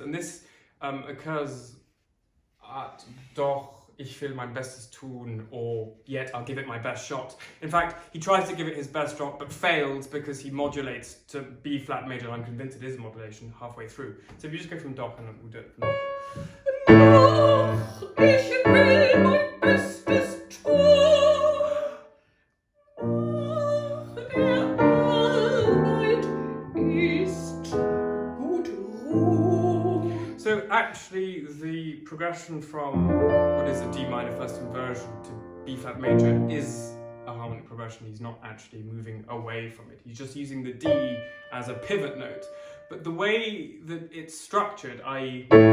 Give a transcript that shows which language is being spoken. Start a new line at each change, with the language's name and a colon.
English: And this occurs at
German: doch, ich will mein Bestes tun,
English: or yet I'll give it my best shot. In fact, he tries to give it his best shot, but fails because he modulates to B flat major, and I'm convinced it is a modulation halfway through. So if you just go from doch, and we'll do it from
German: Doch, ich will mein Bestes tun. Nach der Arbeit ist gut ruhn.
English: So actually, the progression from what is a D minor first inversion to B flat major is a harmonic progression. He's not actually moving away from it. He's just using the D as a pivot note. But the way that it's structured, i.e.